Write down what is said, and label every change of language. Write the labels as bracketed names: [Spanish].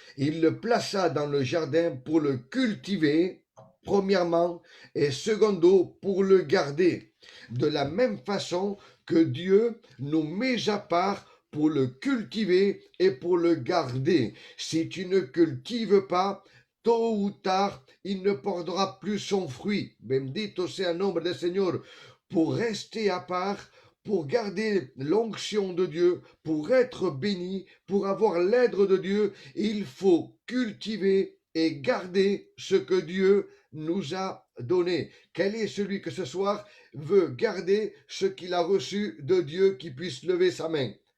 [French] Il le plaça dans le jardin pour le cultiver, premièrement, et secondo, pour le garder. De la même façon que Dieu nous met à part pour le cultiver et pour le garder. Si tu ne cultives pas, tôt ou tard, il ne portera plus son fruit. [Spanish] Bendito sea nombre del Señor. [French] Pour rester à part, pour garder l'onction de Dieu, pour être béni, pour avoir l'aide de Dieu, il faut cultiver et garder ce que Dieu nous a donné. Quel est celui que ce soir veut garder ce qu'il a reçu de Dieu qui puisse lever sa main?